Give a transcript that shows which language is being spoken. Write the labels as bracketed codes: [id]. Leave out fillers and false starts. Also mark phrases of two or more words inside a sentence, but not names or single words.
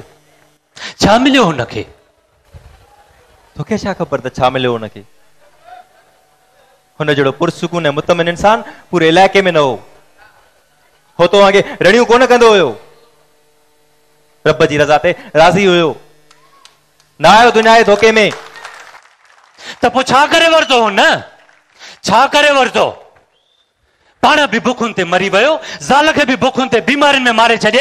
[sd] छा मिलियो हुनखे? तोखे छा ख़बर त छा मिलियो हुनखे? हुन जहिड़ो पुरसुकून ऐं मुतमिन इंसान पूरे इलाइक़े में न हो तो आगे रड़ियूं कोन कंदो हुयो। रब जी रज़ा ते राज़ी हुयो। न आयो दुनिया जे धोखे में। त पोइ छा करे वरितो हुन? छा करे वरितो? पाण बि बुखुनि ते मरी वियो, ज़ाल खे बि बुखुनि ते बीमारियुनि में मारे छॾे।